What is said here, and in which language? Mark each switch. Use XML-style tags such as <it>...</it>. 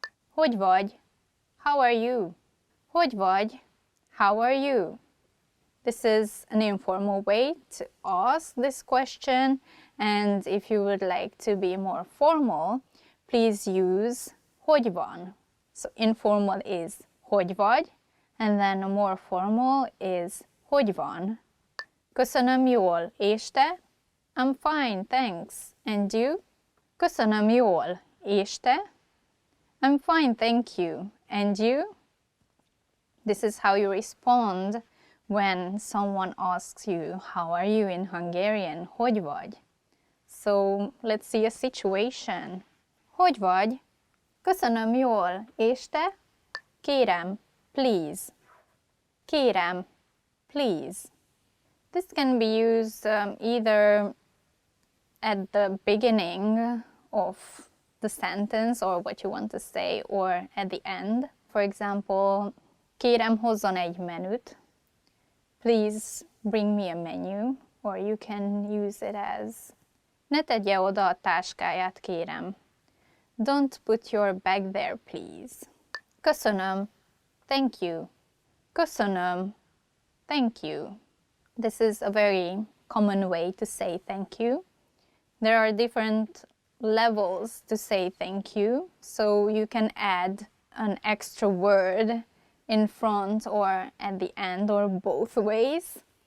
<hu>Hogy vagy?</hu> <en>How are you? Hogy vagy? How are you? This is an informal way to ask this question, and if you would like to be more formal, please use</en> <hu>hogy van.</hu> <en>So informal is</en> <hu>hogy vagy,</hu> <en>and then a more formal is</en> <hu>hogy van. Köszönöm jól, és te?</hu> <en>I'm fine, thanks. And you?</en> <hu>Köszönöm jól, és te?</hu> <en>I'm fine, thank you. And you? This is how you respond when someone asks you, how are you in Hungarian?</en> <hu>Hogy vagy?</hu> <en>So let's see a situation. Hogy vagy?</en> <hu>Köszönöm jól, és te? Kérem,</hu> <en>please.</en> <hu>Kérem,</hu> <en>please. This can be used either at the beginning of the sentence or what you want to say, or at the end. For example,</en> <hu>kérem hozzon egy menüt.</hu> <en>Please bring me a menu. Or you can use it as</en> <hu>ne tegye oda a táskáját, kérem.</hu> <en>Don't put your bag there, please.</en> <hu>Köszönöm.</hu> <en>Thank you. Köszönöm. Thank you. This is a very common way to say thank you. There are different levels to say thank you, so you can add an extra word in front or at the end, or both ways.</en>